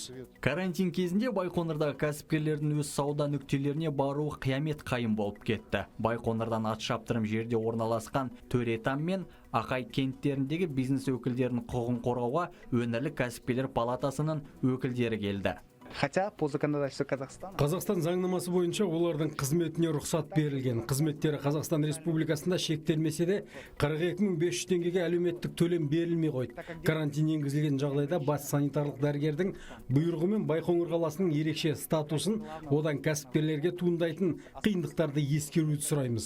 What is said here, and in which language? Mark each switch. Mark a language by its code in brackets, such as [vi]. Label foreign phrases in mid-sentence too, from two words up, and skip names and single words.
[kk] Карантин кезінде Байқоңырдағы кәсіпкерлердің өз сауда нүктелеріне баруы қиямет қайым болып кетті. Байқоңырдан ат шаптырым жерде орналасқан Төретам мен Ақай кенттеріндегі бизнес өкілдерінің құқығын қорғауға өңірлік кәсіпкерлер палатасының өкілдері келді. [ru] Хотя по законодательству Казахстана. [kk] Қазақстан заңнамасы бойынша олардың қызметіне рұқсат берілген. Қызметтері Қазақстан Республикасында шектелмесе де 42.500 теңгеге әлеуметтік төлем берілмей қойды. Карантин енгізілген жағдайда бас санитарлық дәрігердің бұйрығымен Байқоңыр қаласының ерекше статусын, одан кәсіпкерлерге туындайтын қиындықтарды ескеруді сұраймыз.